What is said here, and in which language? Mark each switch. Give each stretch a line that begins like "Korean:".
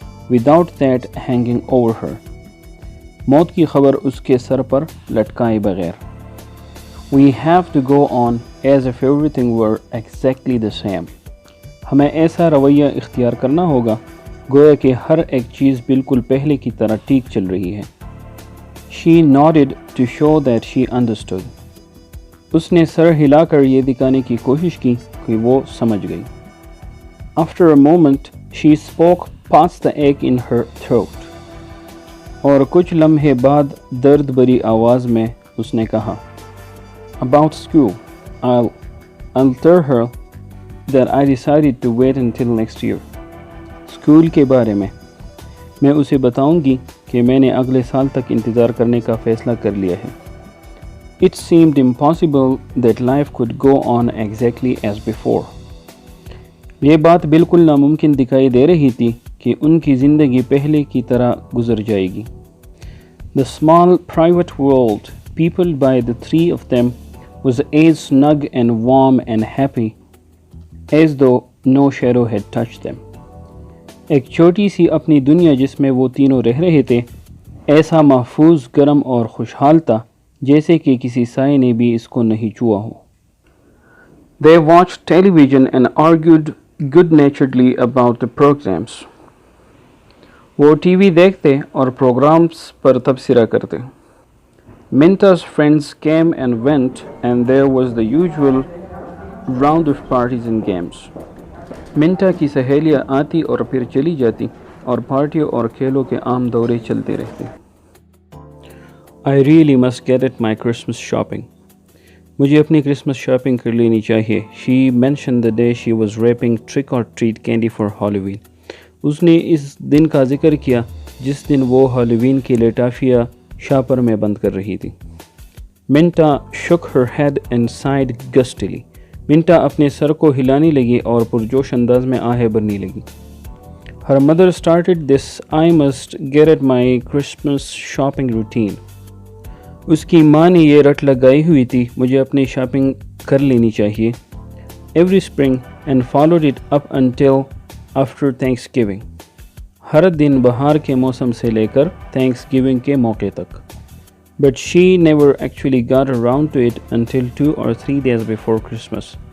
English: Without that hanging over her.
Urdu: موت کی خبر اس کے سر پر لٹکائے بغیر.
English: We have to go on as if everything were exactly the same.
Urdu: ہمیں ایسا رویہ اختیار کرنا ہوگا گویا کہ ہر ایک چیز بالکل پہلے کی طرح ٹھیک چل رہی ہے.
English: She nodded to show that she understood.
Urdu: اس نے سر ہلا کر یہ دکھانے کی کوشش کی کہ وہ سمجھ گئی.
English: After a moment, she spoke past the ache in her throat.
Urdu: اور کچھ لمحے بعد درد بری آواز میں اس نے کہا.
English: About school, I'll tell her that I decided to wait until next year.
Urdu: School کے بارے میں میں اسے بتاؤں گی کہ میں نے اگلے سال تک انتظار کرنے کا فیصلہ کر لیا ہے.
English: It seemed impossible that life could go on exactly as before.
Urdu: یہ بات بالکل ناممکن دکھائی دے رہی تھی کہ ان کی زندگی پہلے کی طرح گزر جائے گی.
English: The small private world peopled by the three of them was as snug and warm and happy as though no shadow had touched them.
Urdu: ایک چھوٹی سی اپنی دنیا جس میں وہ تینوں رہ رہے تھے ایسا محفوظ، گرم اور خوشحال تھا جیسے کہ کسی سائے نے بھی اس کو نہیں چھوا ہو.
English: They watched television and argued good-naturedly about the programs.
Urdu: وہ ٹی وی دیکھتے اور پروگرامز پر تبصرہ کرتے.
English: Minta's friends came and went and there was the usual round of parties and games.
Urdu: منٹا کی سہیلیاں آتی اور پھر چلی جاتی اور پارٹیوں اور کھیلوں کے عام دورے چلتے رہتے.
English: I really must get at my Christmas shopping.
Urdu: مجھے اپنی کرسمس شاپنگ کر لینی چاہیے.
English: She mentioned the day she was wrapping trick or treat candy for Halloween.
Urdu: اس نے اس دن کا ذکر کیا جس دن وہ ہالووین کی لٹافیاں شاپر میں بند کر رہی تھی.
English: Minta shook her head and sighed gustily.
Urdu: منٹا اپنے سر کو ہلانے لگی اور پرجوش انداز میں آہیں بھرنے لگی.
English: Her mother started this I must get at my Christmas shopping routine.
Urdu: اس کی ماں نے یہ رٹ لگائی ہوئی تھی مجھے اپنی شاپنگ کر لینی چاہیے.
English: Every spring and followed it up until after Thanksgiving.
Urdu: ہر دن بہار کے موسم سے لے کر تھینکس گیونگ کے موقع تک.
English: But she never actually got around to it until 2 or 3 days before Christmas.